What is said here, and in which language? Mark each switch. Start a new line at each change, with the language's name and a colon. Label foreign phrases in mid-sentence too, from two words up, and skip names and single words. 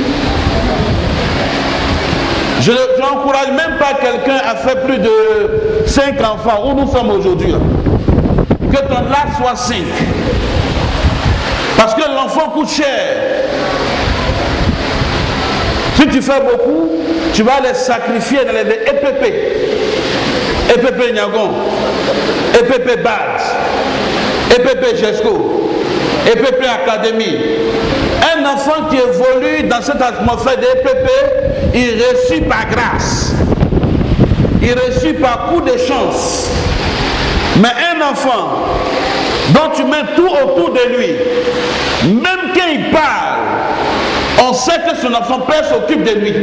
French: Je n'encourage même pas quelqu'un à faire plus de 5 enfants, où nous sommes aujourd'hui. Que ton âge soit 5. Parce que l'enfant coûte cher. Si tu fais beaucoup, tu vas les sacrifier dans les EPP. EPP Niagon, EPP Bad, EPP GESCO, EPP Académie. Un enfant qui évolue dans cette atmosphère de EPP, il reçut par grâce. Il reçut par coup de chance. Mais un enfant dont tu mets tout autour de lui, même quand il parle, on sait que son père s'occupe de lui.